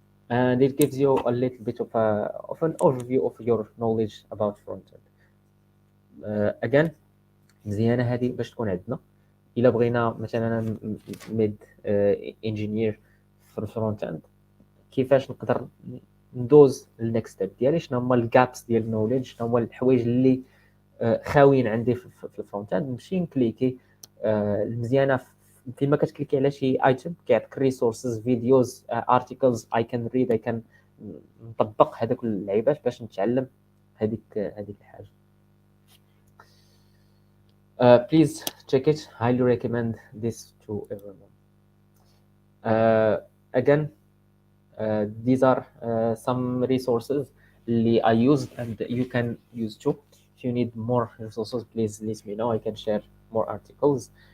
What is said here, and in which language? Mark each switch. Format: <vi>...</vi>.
<en>And it gives you a little bit of an overview of your knowledge about front-end.</en> <ar>Again, مزيانة هذه باش تكون عندنا. إلا بغينا مثلا أنا ميد انجينير في الفرونت اند، كيفاش نقدر ندوز للنكست ستيب ديالي، شنو هما الجابس ديال النوليدج، شنو هما الحوايج اللي خاويين عندي في الفرونت اند، نمشي نكليكي. المزيانه فين ما كتكليكي على شي ايتم كيعطيك ريسورسز، فيديوز، ارتيكلز اي كان ريد، اي كان نطبق هذوك اللعيبات باش نتعلم هذيك الحاجه.</ar> <en>Please check it. Highly recommend this to everyone. Again, these are some resources اللي I used and you can use too. If you need more resources, please let me know. I can share more articles.</en>